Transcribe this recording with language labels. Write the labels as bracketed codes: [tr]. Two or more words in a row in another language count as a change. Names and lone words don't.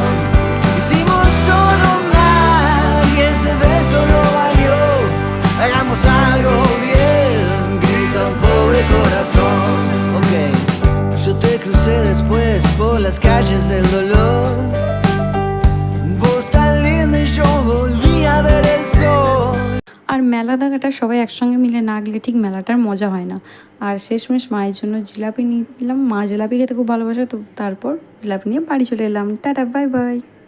[es] Hicimos todo mal y ese beso lo valió. Hagamos algo bien, grita un pobre corazón. Ok, yo te crucé después por las calles del dolor. Vos tan linda y yo volví a ver el sol. [bn] আর মেলা দেখাটা সবাই একসঙ্গে মিলে না গেলে ঠিক মেলাটার মজা হয় না। আর শেষমেশ মায়ের জন্য জিলাপি নিয়ে নিলাম, মা জিলাপি খেতে খুব ভালোবাসে। তো তারপর জিলাপি নিয়ে বাড়ি চলে এলাম। টাটা, [en] bye bye.